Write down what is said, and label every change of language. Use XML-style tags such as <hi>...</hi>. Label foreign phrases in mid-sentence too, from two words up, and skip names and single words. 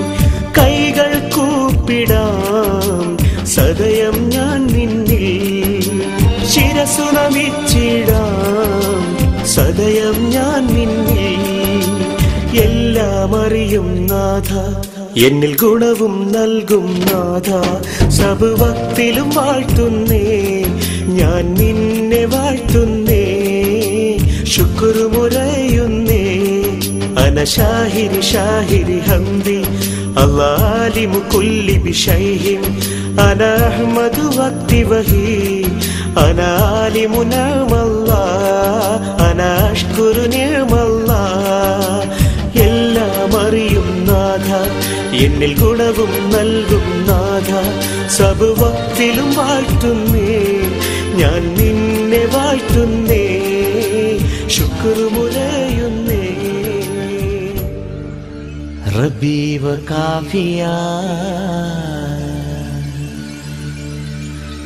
<ml>കൈകൾ കൂപ്പിടാം സദയം ഞാൻ നിന്നിൽ, ശിരസു നമിച്ചിടാം സദയം ഞാൻ നിന്നിൽ. എല്ലാം അറിയും നാഥ, എന്നിൽ ഗുണവും നൽകും നാഥ. സബുവക്തിലും വാഴ്ത്തുന്നേ, ഞാൻ നിന്നെ വാഴ്ത്തുന്നേ, ശുക്രുമുരയുന്നേ.</ml> <ar>أنا شاهر حمدي الله عالم كل بشيء أنا أحمد وقتي وهي أنا عالم نعم الله أنا أشكر نعم الله.</ar> <ml>എല്ലാം അറിയും നാഥ, എന്നിൽ ഗുണവും നൽകും നാഥ. സബുവക്തിലും വാഴ്ത്തുന്നേ, ഞാൻ നിന്നെ വാഴ്ത്തുന്നേ, ശുക്രുമുരയുന്നേ.</ml> <ar>ربي وكافيا</ar>